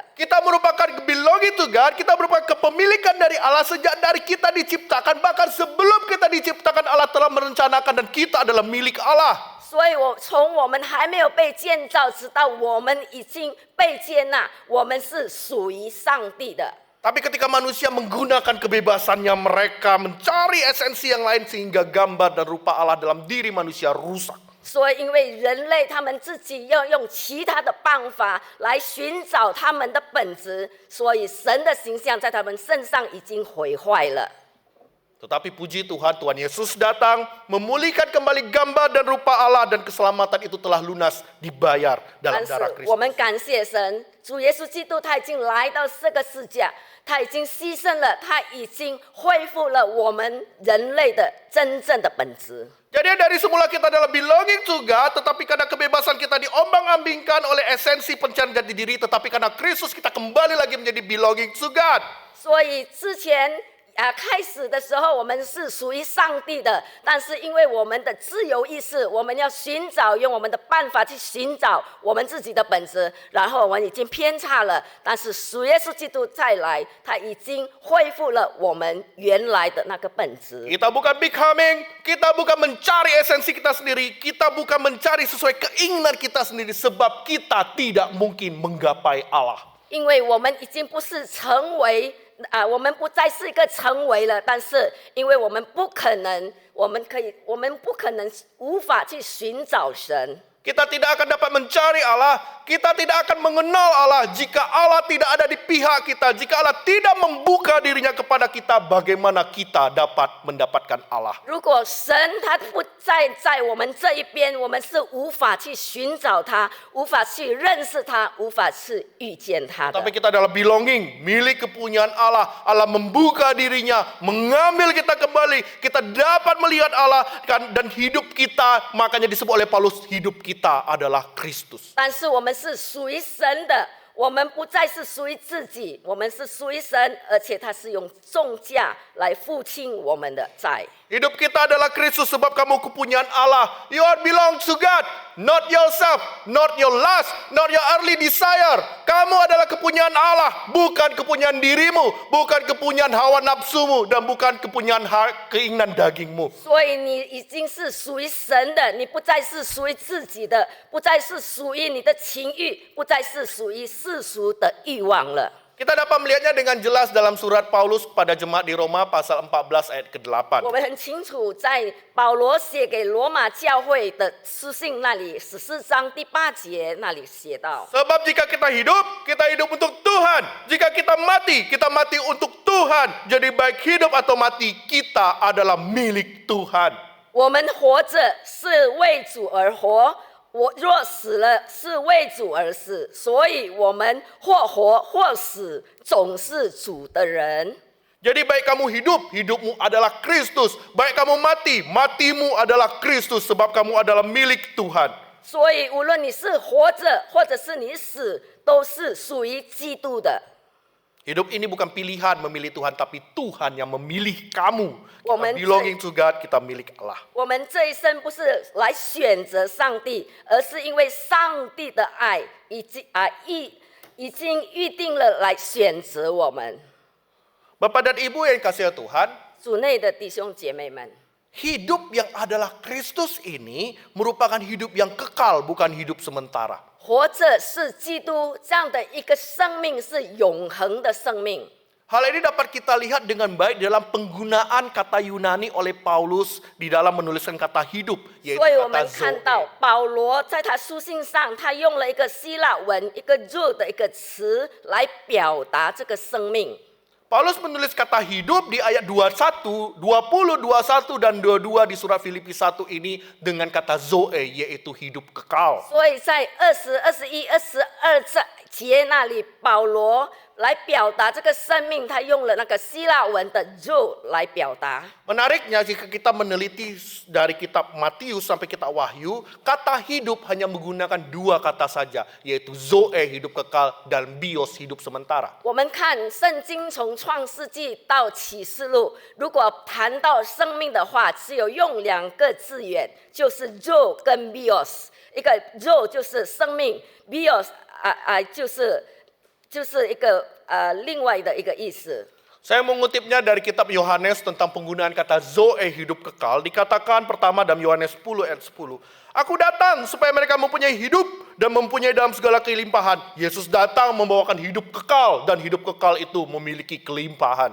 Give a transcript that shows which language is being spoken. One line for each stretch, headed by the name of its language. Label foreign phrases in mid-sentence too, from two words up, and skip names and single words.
Indonesian: Kita merupakan
English: belonging to God,
Indonesian: kita merupakan kepemilikan dari Allah sejak dari kita diciptakan, bahkan sebelum kita diciptakan Allah telah merencanakan dan kita adalah milik Allah.
Chinese: 所以从我们还没有被建造，直到我们已经被接纳，我们是属于上帝的。
Indonesian: Tapi ketika manusia menggunakan kebebasannya, mereka mencari esensi yang lain sehingga gambar dan rupa Allah dalam diri manusia rusak.
Chinese: 所以因为人类他们自己要用其他的办法来寻找他们的本质，所以神的形象在他们身上已经毁坏了。
Indonesian: Tetapi puji Tuhan, Tuhan Yesus datang memulihkan kembali gambar dan rupa Allah, dan keselamatan itu telah lunas dibayar
Chinese: 但
Indonesian: dalam
Chinese: 是
Indonesian: darah
Chinese: 我
Indonesian: Kristus.
Chinese: 们感谢神，主耶稣基督他已经来到这个世界，他已经牺牲了，他已经恢复了我们人类的真正的本质。
Indonesian: Jadi dari semula kita adalah
English: belonging to God,
Indonesian: tetapi karena kebebasan kita diombang-ambingkan oleh esensi pencarian jati diri, tetapi karena Kristus kita kembali lagi menjadi
English: belonging to God.
Chinese: 所以之前开始的时候，我们是属于上帝的，但是因为我们的自由意识，我们要寻找用我们的办法去寻找我们自己的本质，然后我们已经偏差了。但是主耶稣基督再来，他已经恢复了我们原来的那个本质。
Indonesian: Kita bukan becoming, kita bukan mencari esensi kita sendiri, kita bukan mencari sesuai keinginan kita sendiri, sebab kita tidak mungkin menggapai Allah.
Chinese: 因为我们已经不是成为我们不再是一个成为了，但是因为我们不可能，我们不可能无法去寻找神。
Indonesian: Kita tidak akan dapat mencari Allah, kita tidak akan mengenal Allah jika Allah tidak ada di pihak kita, jika Allah tidak membuka dirinya kepada kita, bagaimana kita dapat mendapatkan Allah?
Chinese: 如果神他不在我们这一边，我们是无法去寻找他，无法去认识他，无法去遇见他的。
Indonesian: Tapi kita adalah belonging, milik kepunyaan Allah. Allah membuka dirinya, mengambil kita kembali, kita dapat melihat Allah dan hidup kita, makanya disebut oleh Paulus, hidup kita adalah Kristus.
Chinese: 但是我们是属于神的，我们不再是属于自己，我们是属于神，而且他是用重价来付清我们的债。
Indonesian: Hidup kita adalah Kristus sebab kamu kepunyaan Allah.
English: You are belong to God, not yourself, not your lust, not your earthly desire.
Indonesian: Kamu adalah kepunyaan Allah, bukan kepunyaan dirimu, bukan kepunyaan hawa nafsumu, dan bukan kepunyaan keinginan dagingmu.
Chinese: 所以你已经是属于神的，你不再是属于自己的，不再是属于你的情欲，不再是属于世俗的欲望了。
Indonesian: Kita dapat melihatnya dengan jelas dalam surat Paulus kepada jemaat di Roma pasal 14 ayat ke-8.
Chinese: 我们很清楚，在保罗写给罗马教会的书信那里14章第8节那里写到。
Indonesian: Sebab jika kita hidup untuk Tuhan. Jika kita mati untuk Tuhan. Jadi baik hidup atau mati, kita adalah milik Tuhan.
Chinese: 我们活着是为主而活。我若死了，是为主而死，所以我们或活或死，总是主的人。
Indonesian: Jadi baik kamu hidup, hidupmu adalah Kristus. Baik kamu mati, matimu adalah Kristus. Sebab kamu adalah milik Tuhan.
Chinese: 所以无论你是活着，或者是你死，都是属于基督的。
Indonesian: Hidup ini bukan pilihan memilih Tuhan, tapi Tuhan yang memilih kamu. Kita Woman
English: belonging to God,
Indonesian: kita milik Allah.
Chinese: 我们这一生不是来选择上帝，而是因为上帝的爱已经预定了来选择我们。
Indonesian: Bapak dan Ibu yang dikasihi Tuhan,
Chinese: 主内的弟兄姐妹们，
Indonesian: hidup yang adalah Kristus ini merupakan hidup yang kekal, bukan hidup sementara.
Chinese: 活着是基督这样的一个生命，是永恒的生命。
Indonesian: Hal ini dapat kita lihat dengan baik dalam penggunaan kata Yunani oleh Paulus di dalam menuliskan kata hidup, yaitu
Chinese: 所以我
Indonesian: kata
Chinese: 们看到
Indonesian: zoe.
Chinese: 保罗在他书信上，他用了一个希腊文一个 "zo" 的一个词来表达这个生命。
Indonesian: Paulus menulis kata hidup di ayat 21, 20, 21, dan 22 di surat Filipi 1 ini dengan kata zoe, yaitu hidup kekal.
Chinese: 所以在20、21、22节那里，保罗来表达这个生命，他用了那个希腊文的 "zo" 来表达。
Indonesian: Menariknya jika kita meneliti dari kitab Matius sampai kitab Wahyu, kata hidup hanya menggunakan dua kata saja, yaitu zoe hidup kekal dan bios hidup sementara.
Chinese: 我们看圣经从创世纪到启示录，如果谈到生命的话，只有用两个字眼，就是 "zo" 跟 "bios"。一个 "zo" 就是生命 ，"bios" 就是一个另外的一个意思。
Indonesian: Saya mengutipnya dari kitab Yohanes tentang penggunaan kata zoe hidup kekal. Dikatakan pertama dalam Yohanes 10 ayat 10. Aku datang supaya mereka mempunyai hidup dan mempunyai dalam segala kelimpahan. Yesus datang membawakan hidup kekal dan hidup kekal itu memiliki kelimpahan.